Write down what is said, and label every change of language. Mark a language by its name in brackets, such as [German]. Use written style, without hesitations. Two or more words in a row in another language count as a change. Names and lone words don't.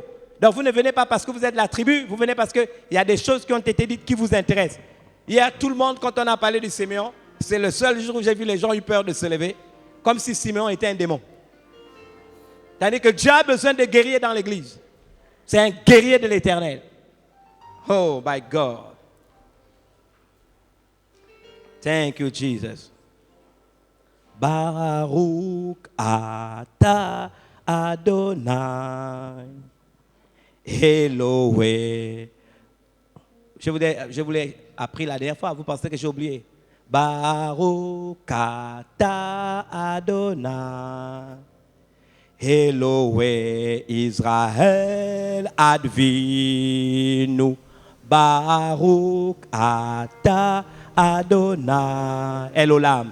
[French] Donc vous ne venez pas parce que vous êtes la tribu, vous venez parce qu'il y a des choses qui ont été dites qui vous intéressent. Hier, tout le monde, quand on a parlé de Siméon, c'est le seul jour où j'ai vu les gens eu peur de se lever, comme si Siméon était un démon. C'est-à-dire que Dieu a besoin de guerriers dans l'église. C'est un guerrier de l'Éternel. [English] Oh my God. Thank you, Jesus. [Hebrew] ברוך אתה אדוני. Elohé. [French] Je vous l'ai appris la dernière fois, vous pensez que j'ai oublié. [Hebrew] ברוך אתה אדוני. אלוהי ישראל אבינו. ברוך אתה אדוני. אלעולם.